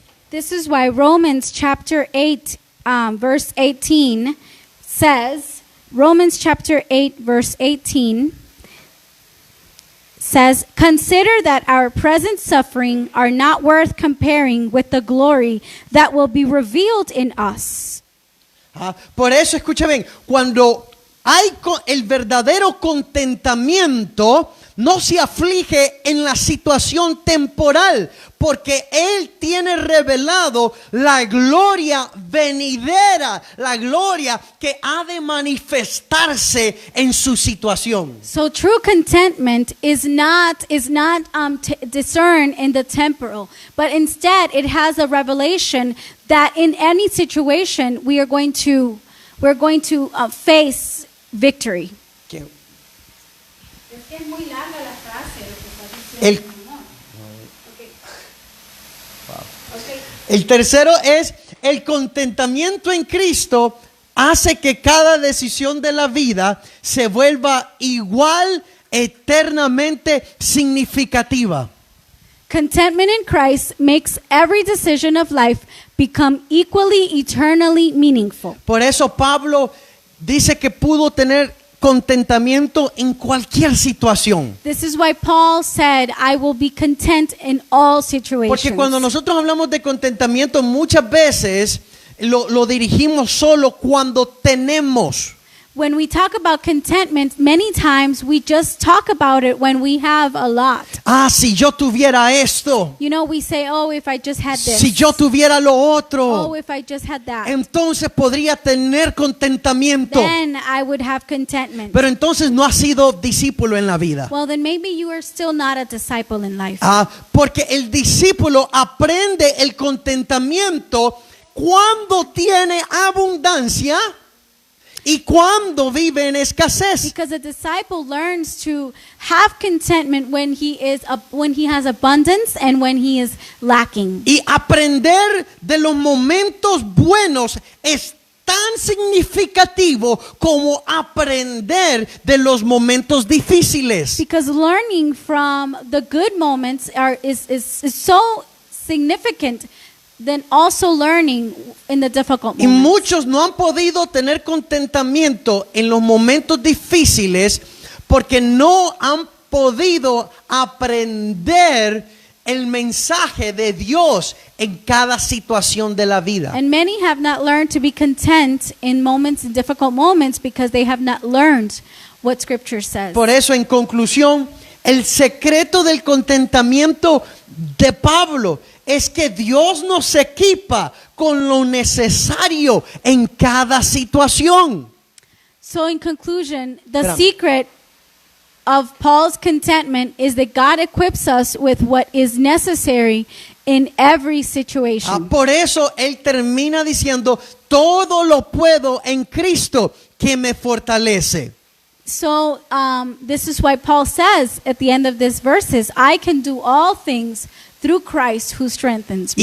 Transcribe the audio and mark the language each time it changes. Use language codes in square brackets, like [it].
[en] This is why Romans chapter 8 verse 18 says, Romans chapter 8 verse 18 says, "Consider that our present suffering are not worth comparing with the glory that will be revealed in us." [es] Por eso, escucha bien, cuando hay el verdadero contentamiento, no se aflige en la situación temporal, porque Él tiene revelado la gloria venidera, la gloria que ha de manifestarse en su situación. [en] So true contentment is not discerned in the temporal, but instead it has a revelation that in any situation we're going to face victory. [es] que Es que es muy larga la frase, lo que está diciendo. el, el tercero es el contentamiento en Cristo hace que cada decisión de la vida se vuelva igual, eternamente significativa. [en] Contentment in Christ makes every decision of life become equally, eternally meaningful. [es] Por eso Pablo dice que pudo tener contentamiento en cualquier situación. [en] This is why Paul said, I will be content in all situations. [es] Porque cuando nosotros hablamos de contentamiento, muchas veces lo dirigimos solo cuando tenemos. [en] When we talk about contentment, many times we just talk about it when we have a lot. [es] Ah, si yo tuviera esto, [en] You know, we say, oh, if I just had this. [es] si yo tuviera lo otro, [en] Oh, if I just had that. [es] entonces podría tener contentamiento. [en] Then I would have contentment. [es] Pero entonces no ha sido discípulo en la vida. [en] Well, then maybe you are still not a disciple in life. [es] Porque el discípulo aprende el contentamiento cuando tiene abundancia y cuando vive en escasez. [en] Because a disciple learns to have contentment when he has abundance and when he is lacking. [es] Y aprender de los momentos buenos es tan significativo como aprender de los momentos difíciles. [en] Because learning from the good moments is so significant than also learning in the difficult [es] Y [en] moments. [es] muchos no han podido tener contentamiento en los momentos difíciles porque no han podido aprender el mensaje de Dios en cada situación de la vida. [en] And many have not learned to be content in difficult moments, because they have not learned what Scripture says. [es] Por eso, en conclusión, el secreto del contentamiento de Pablo es que Dios nos equipa con lo necesario en cada situación. [en] So in conclusion, the [es] Espérame. [en] secret of Paul's contentment is that God equips us with what is necessary in every situation. [es] Por eso él termina diciendo, todo lo puedo en Cristo que me fortalece. [en] So this is why Paul says at the end of this verses, I can do all things through Christ who strengthens me.